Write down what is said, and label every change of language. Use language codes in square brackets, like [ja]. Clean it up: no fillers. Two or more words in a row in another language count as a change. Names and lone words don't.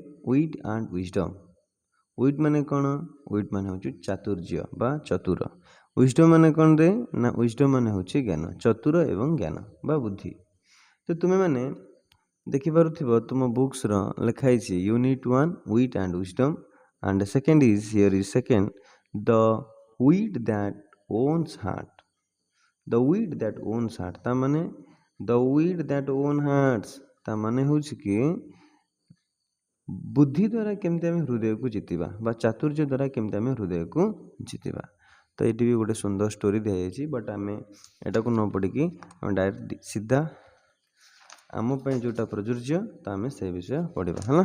[or] ୱିଟ୍ ଆଣ୍ଡ ୱିଜଡମ୍। ୱିଟ୍ ମାନେ କ'ଣ? ୱିଟ୍ ମାନେ ହେଉଛି ଚାତୁର୍ଯ୍ୟ ବା ଚତୁର। ୱିଜଡମ୍ ମାନେ କ'ଣ ରେ? ନା ୱିଜଡମ୍ ମାନେ ହେଉଛି ଜ୍ଞାନ, ଚତୁର ଏବଂ ଜ୍ଞାନ ବା ବୁଦ୍ଧି। ତ ତୁମେମାନେ ଦେଖିପାରୁଥିବ ତୁମ ବୁକ୍ସର ଲେଖା ହେଇଛି ୟୁନିଟ୍ 1 ୱିଟ୍ ଆଣ୍ଡ ୱିଜଡମ୍, [en] and second is here is second the wit that owns heart. The wit that owns heart [or] ତା ମାନେ [en] the wit that own hearts [or] ତା ମାନେ ହେଉଛି କି ବୁଦ୍ଧି ଦ୍ୱାରା କେମିତି ଆମେ ହୃଦୟକୁ ଜିତିବା ବା ଚାତୁର୍ଯ୍ୟ ଦ୍ୱାରା କେମିତି ଆମେ ହୃଦୟକୁ ଜିତିବା। ତ ଏଇଠି ବି ଗୋଟେ ସୁନ୍ଦର ଷ୍ଟୋରି ଦିଆଯାଇଛି, ବଟ୍ ଆମେ ଏଟାକୁ ନ ପଢ଼ିକି ଆମେ ଡାଇରେକ୍ଟ ସିଧା ଆମ ପାଇଁ ଯେଉଁଟା ପ୍ରଯୁଜ୍ୟ ତ ଆମେ ସେ ବିଷୟ ପଢ଼ିବା ହେଲା।